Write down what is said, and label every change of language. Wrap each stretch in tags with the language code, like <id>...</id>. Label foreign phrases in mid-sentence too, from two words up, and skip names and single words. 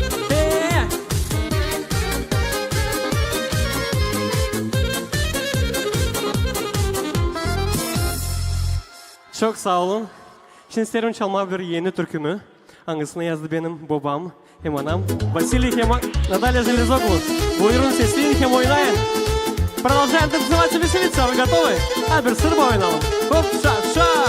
<gag>Çok sağ olun. Şimdi isterim çalma bir yeni türkümü. Hangisini yazdı benim babam hem anam. Василий hem Наталья Железоглу. Buyurun sesleyin hem oynayın.</gag> <ru>Продолжаем танцевать и веселиться. Вы готовы? А,</ru> <gag>bir sırba oynayalım. Hop şa şa.</gag>